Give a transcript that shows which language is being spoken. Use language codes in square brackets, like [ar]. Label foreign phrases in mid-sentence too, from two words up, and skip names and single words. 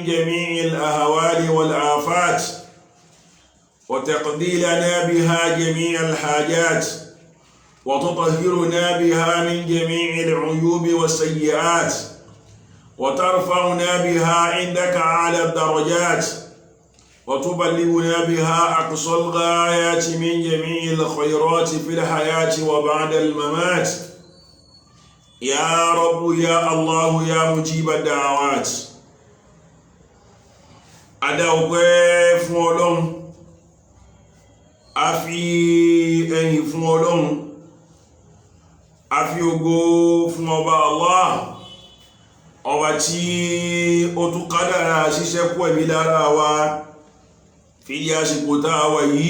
[ar] جميع الأهوال والآفات وتقضي لنا بها جميع الحاجات وتطهرنا بها من جميع العيوب والسيئات وترفعنا بها عندك على الدرجات وتبلغنا بها أقصى الغايات من جميع الخيرات في الحياة وبعد الممات. يا رب يا الله يا مجيب الدعوات. [yo] Adáwọ̀pẹ́ fún Ọlọ́run, a fi ẹ̀yìn fún Ọlọ́run, a fi ògo fún ọba Allah, ọba tí ó tún kádàrá ṣíṣẹ́kù ẹ̀mí lára wa fi àsìkò tá a wà yìí.